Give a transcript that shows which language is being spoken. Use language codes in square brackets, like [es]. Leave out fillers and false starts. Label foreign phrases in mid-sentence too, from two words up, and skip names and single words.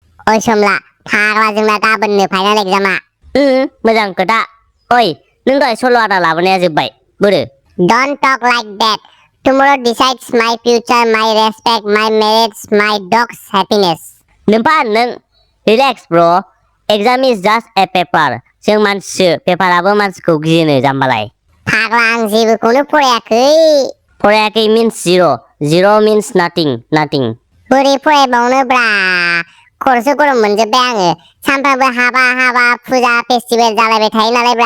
[brx] ओइ सोमला फाग्ला जोंना गाबोननो फाइनाल एग्जामा मोजां खोथा ओइ नों दहाय सल' आदा लाबोनाया जोब्बाय बोरो [en] Don't talk like that. Tomorrow decides my future, my respect, my marriage, my dog's happiness. [brx] नों [en] relax bro exam is just a paper [brx] जों मानसिसो पेपाराबो मानसिखौ गियोनो जाम्बालाय फाग्ला आं जेबोखौनो फरायाखै [en] means zero means nothing [brx] बोरै फरायबावनोब्रा खर'सो गरम मोनजोब्बाय आङो सानफ्रामबो हाबा फुजा फेस्टिभेल जालायबाय थायो नालाय ब्रा